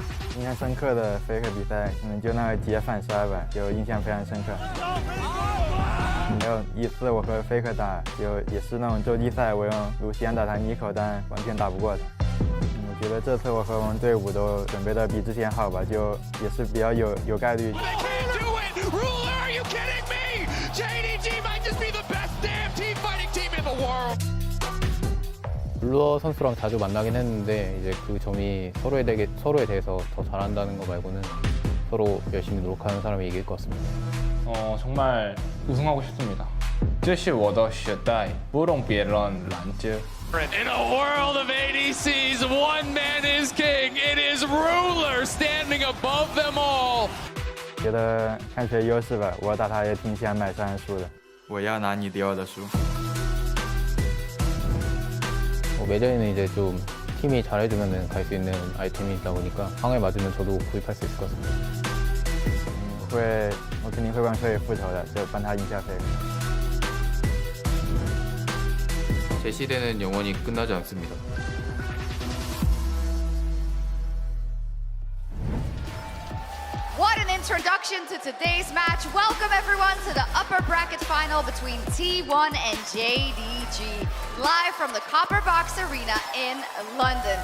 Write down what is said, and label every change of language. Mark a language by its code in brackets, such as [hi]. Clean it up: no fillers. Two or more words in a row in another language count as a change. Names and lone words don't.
[zh] 印象深刻的FLICKR比赛，就那个解反杀吧，就印象非常深刻。还有一次我和FLICKR打，也是那种洲际赛，我用卢锡安打他Nico，但完全打不过他。我觉得这次我和我们队伍都准备的比之前好吧，就也是比较有概率。 [ko] 룰러 선수랑 자주 만나긴 했는데 이제 그 점이 서로에 대해서 더 잘한다는 거 말고는 서로 열심히 노력하는 사람이 이길 것 같습니다. 정말 우승하고 싶습니다. [zh] 这是我的时代，不容别人拦截。 [en] In a world of ADCs, one man is king. It is Ruler standing above them all. [zh] 觉得看谁优势吧，我打他也挺想买3输的。我要拿你迪奥的输。 [ko] 매저에는 이제 좀 팀이 잘해주면 갈 수 있는 아이템이 있다 보니까 상황에 맞으면 저도 구입할 수 있을 것 같습니다. [zh] 我肯定会帮队友复仇的，就帮他赢下 FLICKR。 [ko] 제 시대는 영원히 끝나지 않습니다. [en] What an introduction to today's match. Welcome everyone to the upper bracket final between T1 and JDG. Live from the Copper Box Arena in London.